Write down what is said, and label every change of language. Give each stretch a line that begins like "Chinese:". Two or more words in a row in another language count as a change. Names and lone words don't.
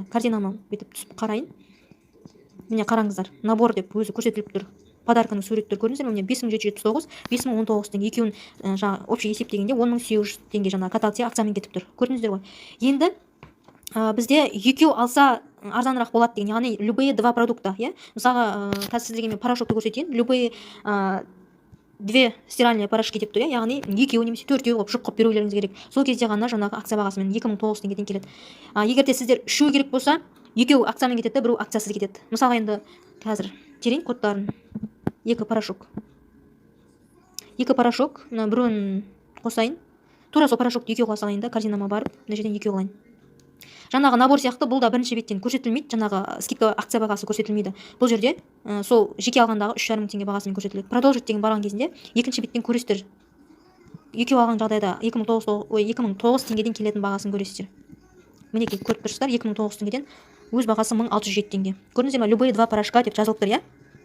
Kazakh: Корзинама бүйтіп түсіп қарайын. Міне қараңыздар, набор деп өзі көрсетіліп тұр. Подарканың суреттері көрдіңіздер ме? 5779, 5019 теңге. Екеуін жаңа общий есептегенде 10800 теңге жаңа каталогте акциямен кетіп тұр. Көрдіңіздер ғой. Енді бізде екеу алса арзанырақ болады деген, яғни
Russian: любые два продукта,
Kazakh: мысалға қазір сіздерге мен порошокты көрсетейін.
Russian: Любые две стиральные порошки
Kazakh: деп тұр, яғни екеу немесе төртеу қылып жұқ қылып берулеріңіз керек. Сол кезде ғана жаңағы акция бағасымен 2009 теңгеден келеді. Егер де сіздер үшеу керек болса, екеу акциямен кетеді, біреу акциясыз кетеді. Мысалға енді қазір терейін кодтарын. Екі порошок, мына біреуін қосайын. Тура сол порошокты екеу қоса алайын да, корзинама барып, мына жерден екеу алайын. Жаңағы набор сияқты бұл да бірінші беттен көрсетілмейді, жаңағы скидка акция бағасы көрсетілмейді. Бұл жерде сол жеке алғандағы 3,5 мың теңге бағасымен көрсетіледі. Продолжить деген барған кезінде екінші беттен көресіздер. Екеу алған жағдайда 2009 теңгеден келетін бағасын көресіздер. Мінекей көріп тұрсыздар, 2009 теңгеден өз бағасы 1607 теңге. Көрдіңіздер ме?
Russian: Любые два порошка
Kazakh: деп жазылып тұр,